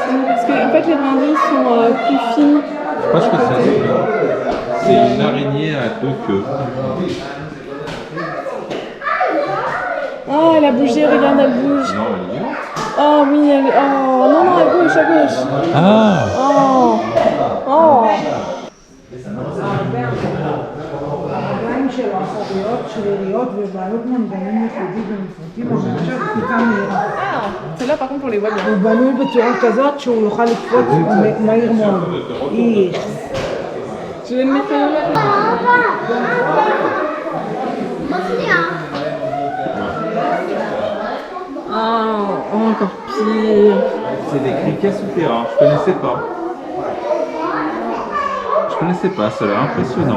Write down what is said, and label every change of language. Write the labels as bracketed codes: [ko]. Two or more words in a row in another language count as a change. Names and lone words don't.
[fr] Parce que en fait, les brindilles sont plus fines. Je sais pas ce que c'est. C'est une araignée à deux queues. Oh, elle a bougé, regarde, elle bouge. Non, elle est vivante. Oh oui, elle... Oh, non, non, elle bouge, elle bouge. Ah! Oh. Oh. [he] הרגליים שלו אחוריות שריריות ובעלות מנגנון ייחודי ומפרטים המאפשר קפיצה מהירה. [fr] Celle-là, par contre, on les voit bien. [he] הוא בנוי בצורה כזאת שהוא יוכל לקפוץ מהיר מאוד. [fr] Je vais le mettre là. Oh, encore pire. C'est des criquets souterrains, je connaissais pas. Je connaissais pas, cela impressionnant.